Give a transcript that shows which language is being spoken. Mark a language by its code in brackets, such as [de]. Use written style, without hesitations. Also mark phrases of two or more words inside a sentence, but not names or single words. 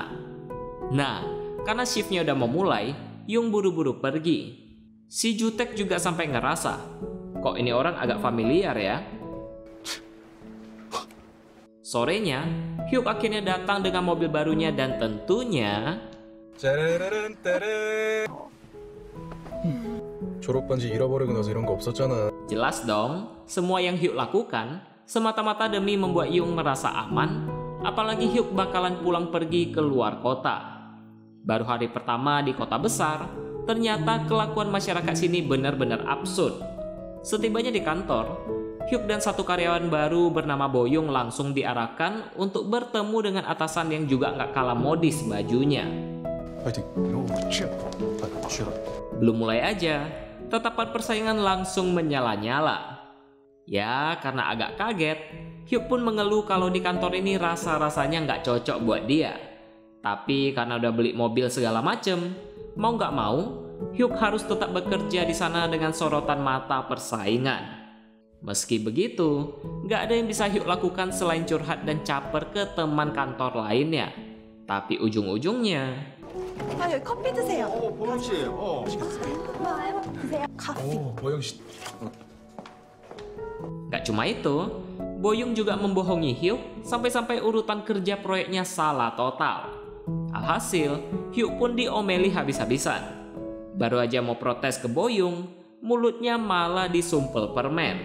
[id] Nah, karena shiftnya udah mau mulai, Yung buru-buru pergi. Si Jutek juga sampai ngerasa, kok ini orang agak familiar ya. Sorenya, Hyuk akhirnya datang dengan mobil barunya dan tentunya 짜라란 따란. [ko] 졸업 반지 잃어버리고 나서 이런 거 없었잖아. [id] jelas dong, semua yang Hyuk lakukan semata-mata demi membuat Yung merasa aman, apalagi Hyuk bakalan pulang pergi ke luar kota. Baru hari pertama di kota besar, ternyata kelakuan masyarakat sini benar-benar absurd. Setibanya di kantor, Hyuk dan satu karyawan baru bernama Boyung langsung diarahkan untuk bertemu dengan atasan yang juga nggak kalah modis bajunya. [ko] 파이팅. 오, 취업. 취업. [id] Belum mulai aja, tatapan persaingan langsung menyala-nyala. Ya, karena agak kaget, Hyuk pun mengeluh kalau di kantor ini rasa-rasanya nggak cocok buat dia. Tapi karena udah beli mobil segala macem, mau nggak mau, Hyuk harus tetap bekerja di sana dengan sorotan mata persaingan. Meski begitu, nggak ada yang bisa Hyuk lakukan selain curhat dan caper ke teman kantor lainnya. Tapi ujung-ujungnya, [ko] 아, 여기 커피 드세요. 보영 씨, 드세요. 커피. 오, 보영 씨. [id] gak cuma itu, Boyung juga membohongi Hyuk sampai-sampai urutan kerja proyeknya salah total. Alhasil, Hyuk pun diomeli habis-habisan. Baru aja mau protes ke Boyung, mulutnya malah disumpel permen.